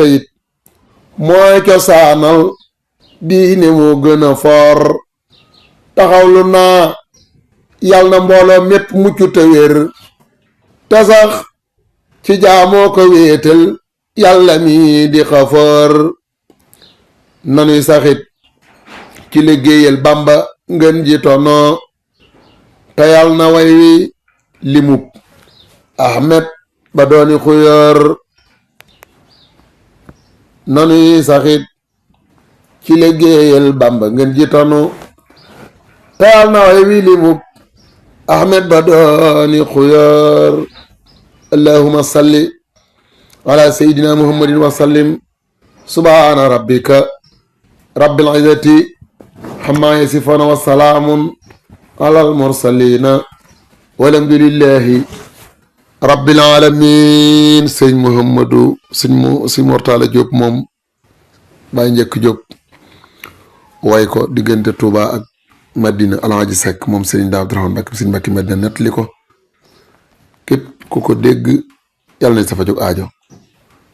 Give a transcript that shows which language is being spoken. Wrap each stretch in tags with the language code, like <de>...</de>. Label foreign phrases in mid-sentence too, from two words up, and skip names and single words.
<wo>it mooy cosaanal diine moo gën a foor taxawlu naa yal na mbooloo mépp mucc te wér te sax ci jaamoo ko wéetal yàlla mi di xafoor nanuy saxit ci liggéeyal Bamba ngeen ji tono te yal na way wi limub Ahmed ba dooni xuyoor nanuy saxit ci liggéeyal Bamba ngeen ji tono te yal na way wi limub Ahmed ba dooni xuyoor allahumma</wo> <ar>صل على سيدنا محمد وسلم سبحان ربك رب العزة عما يصفون وسلام على المرسلين والحمد لله رب العالمين</ar> <wo>sëñ Muhammadu sëñ Mortala Diop moom Baye Njëkk Diop way ko diggante Touba ak Madina Alaaji Seck moom sëñ Daam Abdourahmane Mbacké sëñ Mbacké Madina nettali ko képp ku ko dégg yàlla nañ sa fa jóg aajo</wo>